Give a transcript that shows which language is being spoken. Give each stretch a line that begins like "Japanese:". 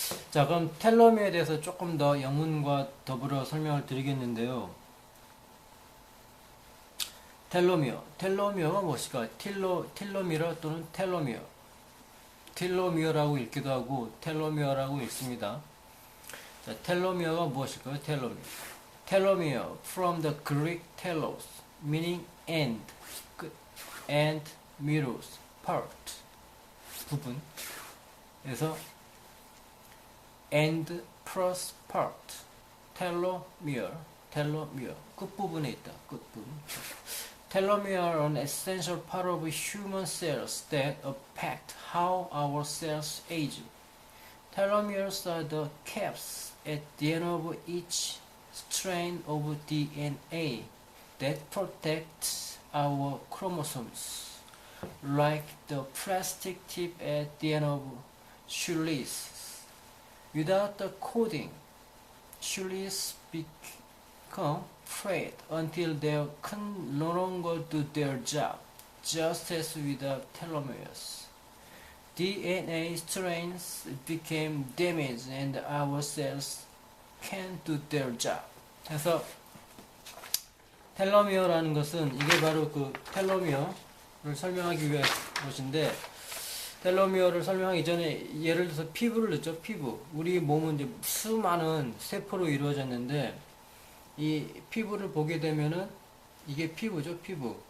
Korean: 자, 그럼 텔로미어에 대해서 조금 더 영문과 더불어 설명을 드리겠는데요. 텔로미어가 무엇일까? 텔로미러 또는 텔로미어라고 읽기도 하고 텔로미어라고 읽습니다. 자, 텔로미어가 무엇일까요?
English: 텔로미어 from the Greek telos meaning end, 끝, and miros, part, 부분. 그래서 end plus part, 텔로미어, 끝부분에 있다, 끝부분. Telomere are an essential part of human cells that affect how our cells age. Telomeres are the caps at the end of each strand of DNA that protects our chromosomes, like the plastic tip at the end of shoelaces. Without the coating, shoelaces become frayed until they can no longer do their job, just as without telomeres. DNA strands became damaged and our cells can't do their job.
Korean: 그래서 텔로미어라는 것은 이게 바로 그 텔로미어를 설명하기 위한 것인데, 텔로미어를 설명하기 전에 예를 들어서 피부를 넣죠. 피부. 우리 몸은 이제 수많은 세포로 이루어졌는데, 이 피부를 보게 되면은 이게 피부죠, 피부.